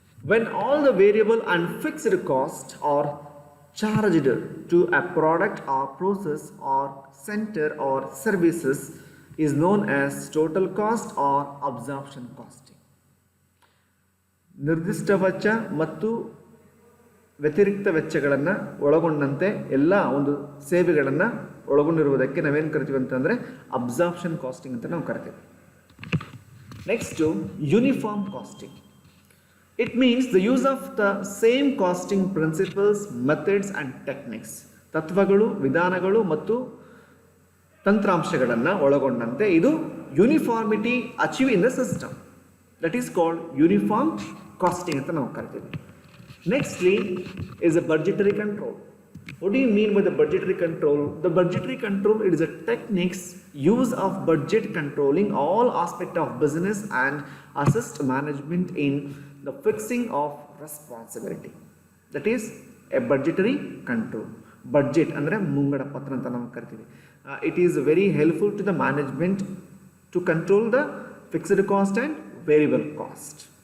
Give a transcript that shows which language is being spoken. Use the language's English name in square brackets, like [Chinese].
[English] When all the variable and fixed costs are charged to a product or process or center or services is known as total cost or absorption costing. [Kannada] ನಿರ್ದಿಷ್ಟ ವೆಚ್ಚ ಮತ್ತು ವ್ಯತಿರಿಕ್ತ ವೆಚ್ಚಗಳನ್ನು ಒಳಗೊಂಡಂತೆ ಎಲ್ಲ ಒಂದು ಸೇವೆಗಳನ್ನು ಒಳಗೊಂಡಿರುವುದಕ್ಕೆ ನಾವೇನು ಕರಿತೀವಿ ಅಂತಂದರೆ ಅಬ್ಸಾರ್ಪ್ಷನ್ ಕಾಸ್ಟಿಂಗ್ ಅಂತ ನಾವು ಕರಿತೀವಿ. [English] Next uniform costing. It means the use of the same costing principles, methods and techniques. [Kannada] ತತ್ವಗಳು, ವಿಧಾನಗಳು ಮತ್ತು ತಂತ್ರಾಂಶಗಳನ್ನು ಒಳಗೊಂಡಂತೆ ಇದು [English] Uniformity achieve in the system. That is called uniform costing [Kannada] ಅಂತ ನಾವು ಕರಿತೀವಿ. [English] Nextly is a budgetary control. What do you mean by the budgetary control? The budgetary control, it is a techniques use of budget controlling all aspect of business and assist management in the fixing of responsibility. That is a budgetary control. [Kannada] Budget ಅಂದ್ರೆ ಮುಂಗಡ ಪತ್ರ ಅಂತ ನಾವು ಕರಿತೀವಿ. [English] It is very helpful to the management to control the fixed cost and variable cost.